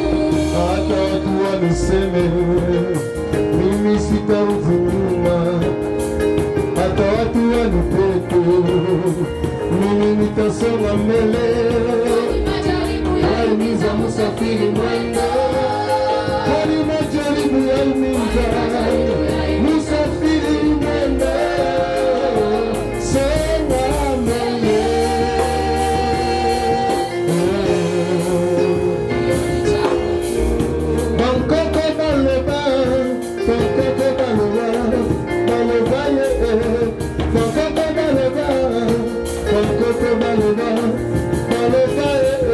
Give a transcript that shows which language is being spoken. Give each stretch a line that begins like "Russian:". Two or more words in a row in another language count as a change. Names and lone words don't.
Swahili: hata watu waniseme mimi sitarudi nyuma, hata watu wanitete mimi nitasonga mbele, Majaribu yahimiza msafiri mwendo. kwani majaribu yahimiza msafiri mwendo. Songa mbele.
Kongo: Bankoko baloba, bankoko baloba, baloba ye. Bankoko baloba, bankoko baloba, baloba ye.